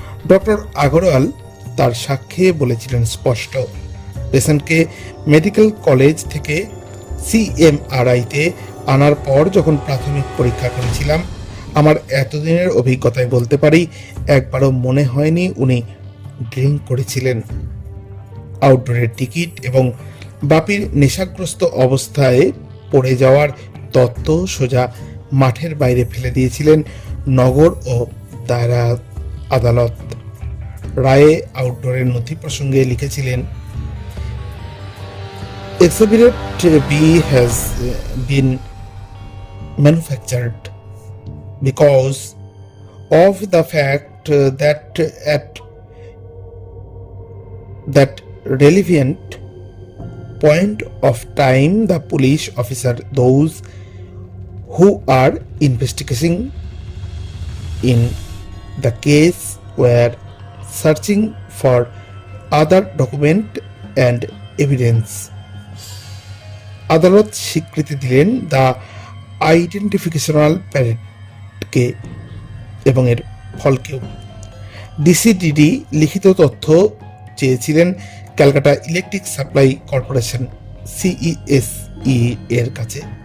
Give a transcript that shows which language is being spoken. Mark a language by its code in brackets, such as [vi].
[bn] Doctor Agarwal তার সাক্ষ্যে বলেছিলেন স্পষ্ট, পেশেন্টকে মেডিকেল কলেজ থেকে সিএমআরআইতে আনার পর যখন প্রাথমিক পরীক্ষা করেছিলাম, আমার এতদিনের অভিজ্ঞতায় বলতে পারি একবারও মনে হয়নি উনি ড্রিঙ্ক করেছিলেন। আউটডোরের টিকিট এবং বাপির নেশাগ্রস্ত অবস্থায় পড়ে যাওয়ার তত্ত্ব সোজা মাঠের বাইরে ফেলে দিয়েছিলেন নগর ও দায়রা আদালত। রায়ে আউটডোরের নথি প্রসঙ্গে লিখেছিলেন, [en] Exhibit B has been manufactured because of the fact that at that relevant point of time the police officer, those who are investigating in the case, were searching for other document and evidence. [bn] আদালত স্বীকৃতি দিলেন [en] the identificational প্যারেডকে [bn] এবং এর ফলকেও। ডিসিডিডি লিখিত তথ্য চেয়েছিলেন Calcutta electric supply corporation সিইএসই এর কাছে।